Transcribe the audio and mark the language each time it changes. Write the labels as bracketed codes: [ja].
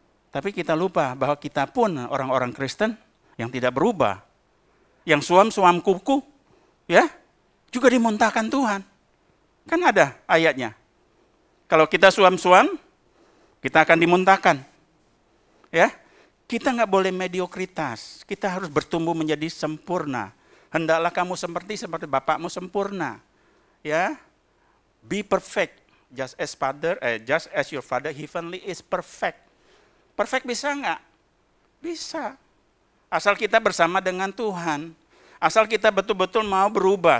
[id] Tapi kita lupa bahwa kita pun orang-orang Kristen yang tidak berubah, yang suam-suam kuku, ya, juga dimuntahkan Tuhan. Kan ada ayatnya. Kalau kita suam-suam, kita akan dimuntahkan. Ya, kita nggak boleh mediokritas. Kita harus bertumbuh menjadi sempurna. Hendaklah kamu seperti Bapakmu sempurna. [en] Ya, be perfect, just as your Father heavenly is perfect. [id] Perfect bisa nggak? Bisa. Asal kita bersama dengan Tuhan. Asal kita betul-betul mau berubah.